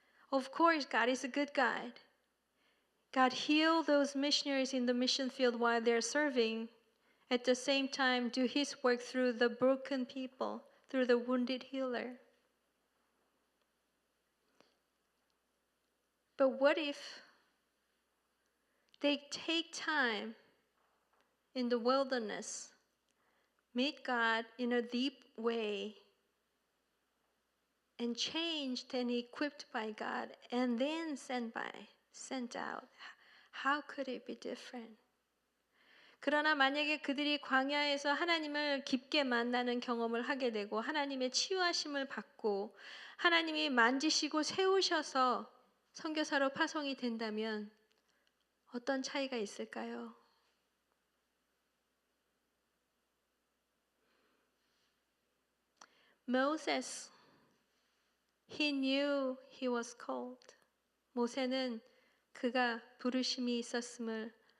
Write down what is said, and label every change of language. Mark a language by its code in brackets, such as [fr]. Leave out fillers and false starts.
[en] Of course, God is a good God. God healed those missionaries in the mission field while they're serving. At the same time, do His work through the broken people, through the wounded healer. But what if they take time in the wilderness, meet God in a deep way, and changed and equipped by God, and then sent out? How could it be different? [ko] 그러나 만약에 그들이 광야에서 하나님을 깊게 만나는 경험을 하게 되고 하나님의 치유하심을 받고 하나님이 만지시고 세우셔서 선교사로 파송이 된다면 어떤 차이가 있을까요? [en] Moses, he knew he was called. [ko] 모세는 그가 부르심이 있었습니다.